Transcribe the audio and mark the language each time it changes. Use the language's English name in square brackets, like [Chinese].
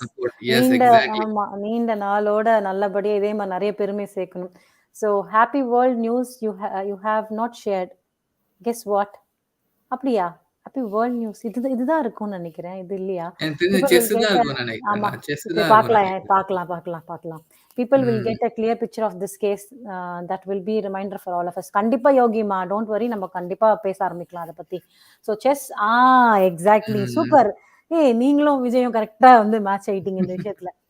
[English] Support. Yes, exactly. [Tamil] நீண்ட நாளோட நல்லபடியா இதே மாதிரி நிறைய பெருமை சேர்க்கணும். [English] So happy world news you have not shared. Guess what? [Tamil] அப்படியா? ஹாப்பி வேர்ல்ட் நியூஸ் இதுதான் இருக்கும்னு நினைக்கிறேன். இது இல்லையா? எனக்கு தெரிஞ்ச செஸ் தான் இருக்கும்னு நினைக்கிறேன். ஆமா, செஸ் தான் இருக்கும்னு நினைக்கிறேன். பார்க்கலாம். [English] People will get a clear picture of this case. That will be a reminder for all of us. [Tamil] கண்டிப்பா யோகிமா, [English] don't worry, [Tamil] நம்ம கண்டிப்பா பேச ஆரம்பிக்கலாம் அதை பத்தி. So chess exactly, super. நீங்களும் விஜயும் கரெக்டா வந்து மேட்ச் ஆயிட்டீங்க இந்த விஷயத்துல.